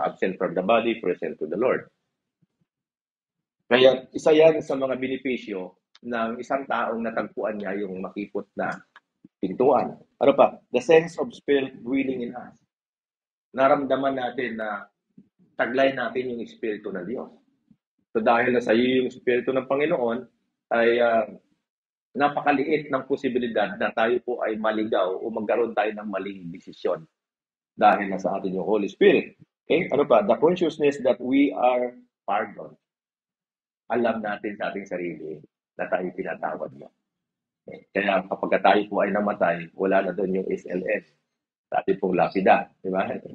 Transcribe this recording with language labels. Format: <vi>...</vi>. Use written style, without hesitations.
<en>Absent from the body, present to the Lord.</en> <tl>Kaya isa yan sa mga benepisyo ng isang taong natagpuan niya yung makipot na pintuan. Ano pa?</tl> <en>The sense of spirit dwelling in us.</en> <tl>Naramdaman natin na taglay natin yung Espiritu ng Diyos. So dahil na sa iyo yung Espiritu ng Panginoon, ay napakaliit ng posibilidad na tayo po ay maligaw o magkaroon tayo ng maling desisyon dahil nasa atin yung Holy Spirit. Okay? Ano pa?</tl> <en>The consciousness that we are pardoned.</en> <tl>Alam natin sa ating sarili na tayo pinatawad mo. Okay? Kaya kapag tayo po ay namatay, wala na doon yung SLS. Sa ating pong lapida. Di ba?</tl>